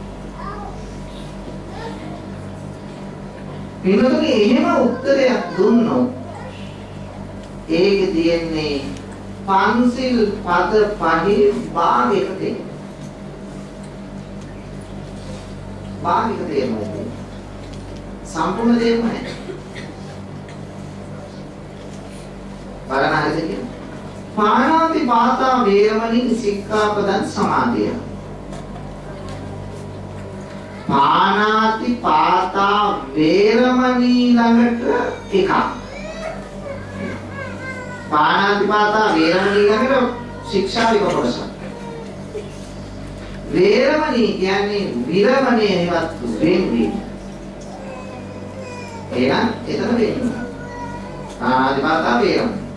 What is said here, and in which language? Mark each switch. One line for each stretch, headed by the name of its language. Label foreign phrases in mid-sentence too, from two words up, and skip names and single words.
Sinhala: පිළිතුරේ එහෙම උත්තරයක් දුන්නොත් ඒකේ තියෙන්නේ පන්සිල් පද පහේ භාගයක තියෙනවා. භාගයක තියෙනවා. සම්පූර්ණ දෙයක් නැහැ. බලන්න හරිද කියන්නේ?
Pali: පාණාති පාතා වේරමණී සික්ඛාපදං සමාදිය. පාණාති පාතා වේරමණී
Sinhala: ළඟට එකක්.
Pali: පාණාති පාතා වේරමණී
Sinhala: ළඟට ශික්ෂාවික කොටසක්. වේරමණී කියන්නේ විරමණය හෙවත් වෙන්වීම. එහෙනම් එතන වෙන්නේ.
Pali: පාණාති පාතා වේරමණී.